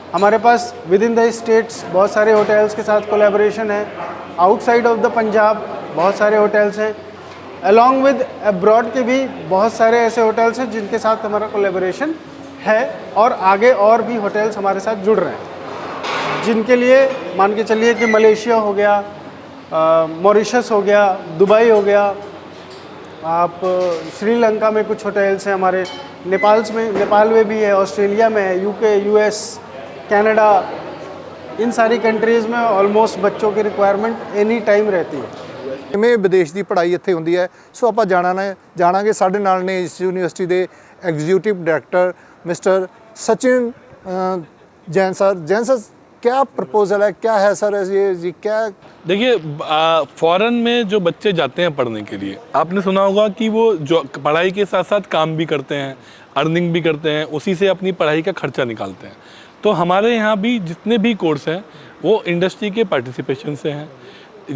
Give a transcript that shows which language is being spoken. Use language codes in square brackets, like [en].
[hi] हमारे पास with in the states बहुत सारे होटल्स के साथ कोलैबोरेशन है, आउटसाइड ऑफ द पंजाब बहुत सारे होटल्स हैं, अलॉन्ग विद अब्रॉड के भी बहुत सारे ऐसे होटल्स हैं जिनके साथ हमारा कोलैबोरेशन है, और आगे और भी होटल्स हमारे साथ जुड़ रहे हैं, जिनके लिए मान के चलिए कि मलेशिया हो गया, मॉरिशस हो गया, दुबई हो गया, आप श्रीलंका में कुछ होटल्स हैं हमारे, नेपाल में भी है, ऑस्ट्रेलिया में है, यूके, यूएस, कनाडा, इन सारी कंट्रीज़ में ऑलमोस्ट बच्चों की रिक्वायरमेंट एनी टाइम रहती है। [pa] ਕਿਵੇਂ ਵਿਦੇਸ਼ ਦੀ ਪੜ੍ਹਾਈ ਇੱਥੇ ਹੁੰਦੀ ਹੈ, ਸੋ ਆਪਾਂ ਜਾਣਾਂਗੇ। ਸਾਡੇ ਨਾਲ ਨੇ ਇਸ ਯੂਨੀਵਰਸਿਟੀ ਦੇ executive director mister Sachin Jain sir. [hi] क्या प्रपोजल है, क्या है सर ये जी क्या? देखिए फॉरेन में जो बच्चे जाते हैं पढ़ने के लिए, आपने सुना होगा कि वो जो पढ़ाई के साथ साथ काम भी करते हैं, अर्निंग भी करते हैं, उसी से अपनी पढ़ाई का खर्चा निकालते हैं। तो हमारे यहाँ भी जितने भी कोर्स हैं वो इंडस्ट्री के पार्टिसिपेशन से हैं।